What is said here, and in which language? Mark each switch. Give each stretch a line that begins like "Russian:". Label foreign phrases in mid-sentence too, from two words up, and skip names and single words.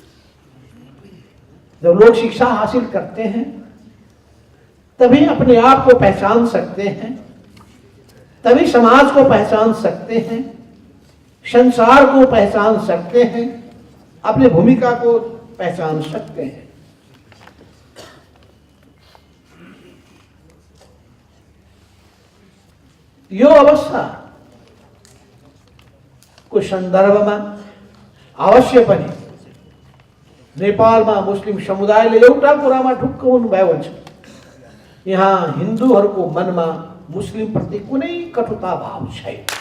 Hindi: जब लोग शिक्षा हासिल करते हैं तभी अपने आप को पहचान सकते हैं, तभी समाज को पहचान सकते हैं, संसार को पहचान सकते हैं, अपनी भूमिका को पहचान सकते हैं।
Nepali: यो अवस्था को सन्दर्भमा अवश्य पनि नेपालमा मुस्लिम समुदायले एउटा कुरामा ढुक्क हुनुभयो हुन्छ, यहाँ हिन्दूहरूको मनमा मुस्लिम प्रति कुनै कटुता भाव छैन।